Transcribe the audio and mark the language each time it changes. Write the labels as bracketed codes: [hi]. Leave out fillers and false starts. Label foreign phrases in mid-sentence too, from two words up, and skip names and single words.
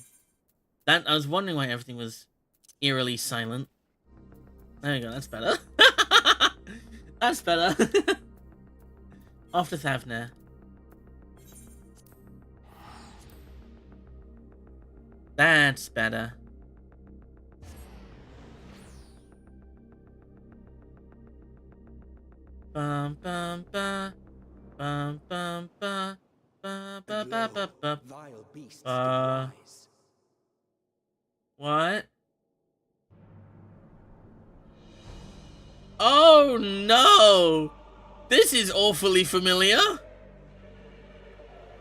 [en] I was wondering why everything was eerily silent. There we go, that's better. That's better. Off to Thavner. That's better. Bum bum ba bum bum ba ba ba ba ba ba. Vile beasts to rise. What? Oh no! This is awfully familiar.